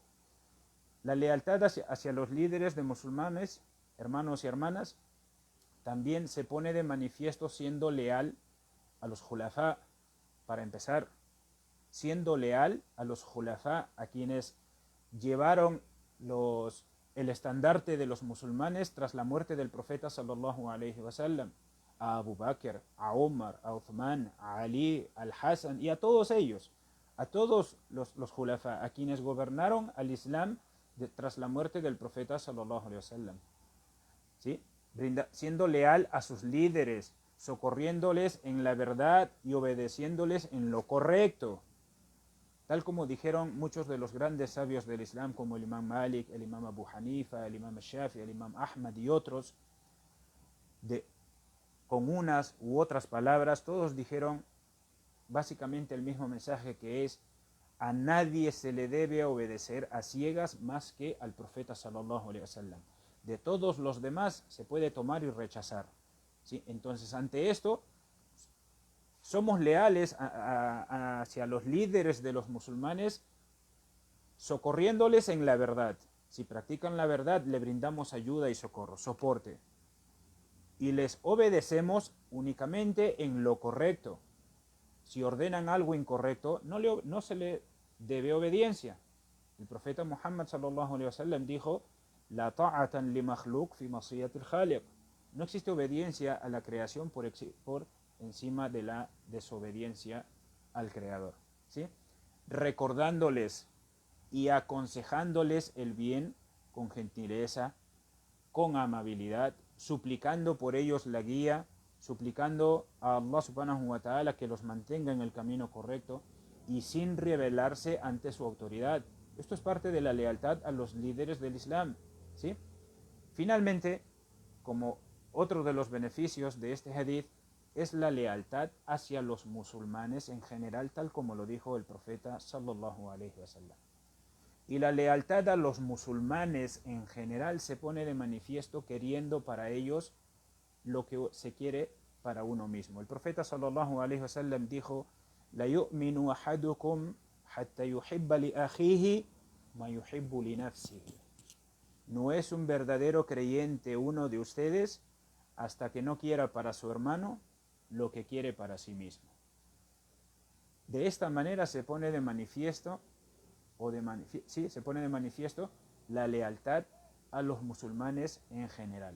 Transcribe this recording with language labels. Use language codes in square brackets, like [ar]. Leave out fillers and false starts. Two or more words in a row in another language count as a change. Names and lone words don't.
[es] La lealtad hacia los líderes de musulmanes, hermanos y hermanas, también se pone de manifiesto siendo leal a los khulafá. Para empezar, siendo leal a los khulafá, a quienes llevaron el estandarte de los musulmanes tras la muerte del profeta [ar] صلى الله عليه وسلم, [es] a Abu Bakr, a Umar, a Uthman, a Ali, al Hassan y a todos ellos, a todos los khulafá, a quienes gobernaron al Islam tras la muerte del profeta [ar] صلى الله عليه وسلم, [es] ¿sí? Siendo leal a sus líderes, socorriéndoles en la verdad y obedeciéndoles en lo correcto, tal como dijeron muchos de los grandes sabios del Islam, como el imam Malik, el imam Abu Hanifa, el imam Shafi, el imam Ahmad y otros, con unas u otras palabras, todos dijeron básicamente el mismo mensaje, que es: a nadie se le debe obedecer a ciegas más que al profeta [ar] صلى الله عليه وسلم. [es] De todos los demás se puede tomar y rechazar, ¿sí? Entonces, ante esto, somos leales hacia los líderes de los musulmanes, socorriéndoles en la verdad. Si practican la verdad, le brindamos ayuda y socorro, soporte. Y les obedecemos únicamente en lo correcto. Si ordenan algo incorrecto, no se le debe obediencia. El profeta Muhammad [ar] صلى الله عليه وسلم [es] dijo: [ar] لا طاعة لمخلوق في معصية الخالق. [es] No existe obediencia a la creación por encima de la desobediencia al creador, ¿sí? Recordándoles y aconsejándoles el bien con gentileza, con amabilidad, suplicando por ellos la guía, suplicando a Allah [ar] سبحانه وتعالى [es] que los mantenga en el camino correcto y sin rebelarse ante su autoridad. Esto es parte de la lealtad a los líderes del Islam, ¿sí? Finalmente, como otro de los beneficios de este hadith, es la lealtad hacia los musulmanes en general, tal como lo dijo el profeta [ar] صلى الله عليه وسلم. [es] Y la lealtad a los musulmanes en general se pone de manifiesto queriendo para ellos lo que se quiere para uno mismo. El profeta [ar] صلى الله عليه وسلم [es] dijo: [ar] لا يؤمن أحدكم حتى يحب لأخيه ما يحب لنفسه. [es] No es un verdadero creyente uno de ustedes hasta que no quiera para su hermano lo que quiere para sí mismo. De esta manera se pone de manifiesto se pone de manifiesto la lealtad a los musulmanes en general.